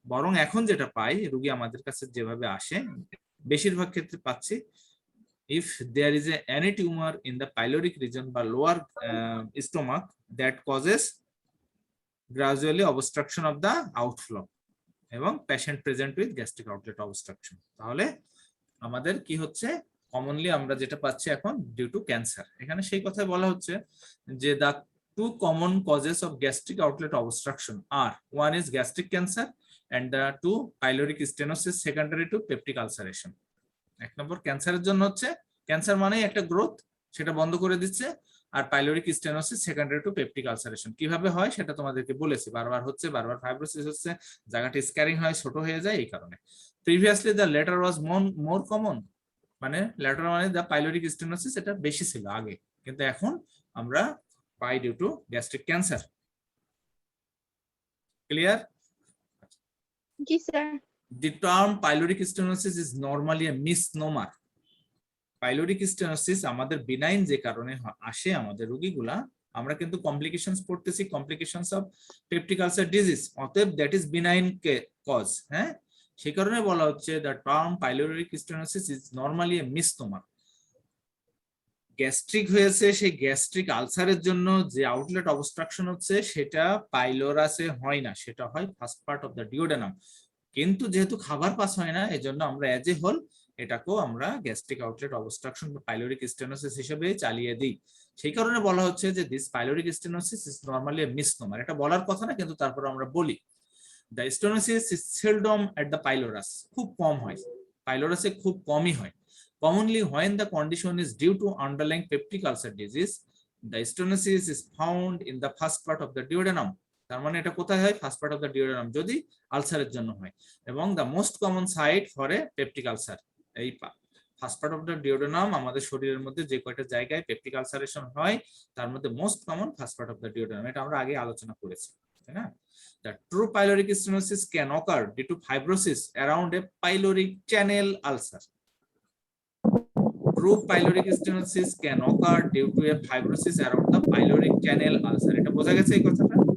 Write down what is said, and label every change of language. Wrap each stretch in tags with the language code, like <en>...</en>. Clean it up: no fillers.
<bn>বরং এখন যেটা পাই, রোগী আমাদের কাছে যেভাবে আসে, বেশিরভাগ ক্ষেত্রে পাচ্ছি</bn> <en>if there is any tumor in the pyloric region বা lower stomach that causes gradually obstruction of the outflow এবং patient present with gastric outlet obstruction,</en> <bn>তাহলে আমাদের কি হচ্ছে, কমনলি আমরা যেটা পাচ্ছি এখন</bn> <en>Due to cancer.</en> <bn>এখানে সেই কথাই বলা হচ্ছে যে</bn> <en>the two common causes of gastric outlet obstruction are one is gastric cancer and the two pyloric stenosis secondary to peptic ulceration।</en> <bn>এক নম্বর ক্যান্সারের জন্য হচ্ছে, ক্যান্সার মানে একটা গ্রোথ, সেটা বন্ধ করে দিচ্ছে। আর pyloric stenosis secondary to peptic ulceration কিভাবে হয় সেটা তোমাদেরকে বলেছি, বারবার হচ্ছে, বারবার ফাইব্রোসিস হচ্ছে, জায়গাটা স্ক্যারিং হয়, ছোট হয়ে যায় এই কারণে।</bn> <en>previously the latter was more common, মানে latter মানে the pyloric stenosis,</en> <bn>এটা বেশি ছিল আগে, কিন্তু এখন আমরা পাই</bn> <en>Due to gastric cancer. Clear?</en> <bn>G sir.</bn> <en>The term pyloric stenosis is normally a misnomer.</en> <bn>Pyloric stenosis আমাদের বিনাইন যে কারণে আসে আমাদের রোগীগুলা, আমরা কিন্তু কমপ্লিকেশনস পড়তেছি, complications of peptic ulcer disease, অতএব</bn> <en>that is benign cause,</en> <bn>হ্যাঁ। সেই কারণে বলা হচ্ছে</bn> <en>The term pyloric stenosis is normally a misnomer.</en> <bn>Gastric হয়েছে, সেই গ্যাস্ট্রিক আলসারের জন্য যে আউটলেট অবস্ট্রাকশন হচ্ছে সেটা পাইলোরাসে হয় না, সেটা হয় first part of the duodenum. কিন্তু যেহেতু খাবার পাস হয় না, এজন্য আমরা এজ এ হোল এটাকেও আমরা গ্যাস্ট্রিক আউটলেট অবস্ট্রাকশন বা পাইলোরিক স্টেনোসিস হিসেবে চালিয়ে দিই। সেই কারণে বলা হচ্ছে যে</bn> <en>This pyloric stenosis is normally a misnomer.</en> <bn>এটা বলার কথা না, কিন্তু তারপর আমরা বলি।</bn> <en>the stenosis is seldom at the pylorus,</en> <bn>খুব কম হয়, পাইলোরাসে খুব কমই হয়।</bn> <en>Commonly when the condition is due to underlying peptic ulcer disease, the stenosis is found in the first part of the duodenum.</en> <bn>তার মানে এটা কোথায় হয়, first part of the duodenum যদি আলসারের জন্য হয়। এবং the most common site for a peptic ulcer, এই first part of the duodenum, আমাদের শরীরের মধ্যে যে কয়টা জায়গায় পেপটিক আলসারেশন হয় তার মধ্যে most common first part of the duodenum, এটা আমরা আগে আলোচনা করেছি, তাই না?</bn> <en>The true pyloric stenosis can occur due to fibrosis around a pyloric channel ulcer. True pyloric stenosis can occur due to a fibrosis around the pyloric channel ulcer.</en> <bn>এটা বোঝা গেছে এই কথাটা?</bn>